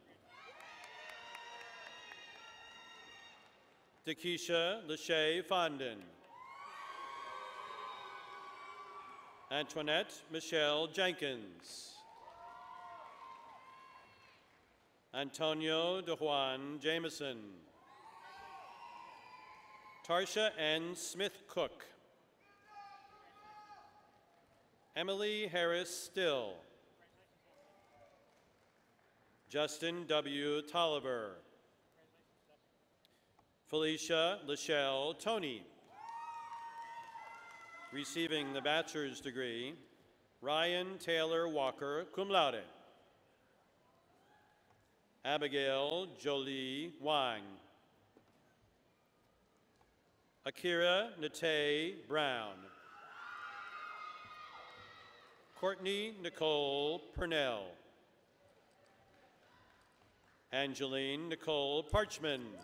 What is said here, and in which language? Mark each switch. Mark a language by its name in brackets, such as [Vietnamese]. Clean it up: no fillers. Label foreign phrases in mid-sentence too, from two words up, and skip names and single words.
[English] Takesha Lachey Fondon. Antoinette Michelle Jenkins. Antonio DeJuan Jameson. Tarsha N. Smith-Cook. Emily Harris Still. Justin W. Tolliver. Felicia Lachelle Tony. Receiving the bachelor's degree, Ryan Taylor Walker, [Latin] cum laude. [English] Abigail Jolie Wang. Akira Nate Brown. Courtney Nicole Purnell. Angeline Nicole Parchman.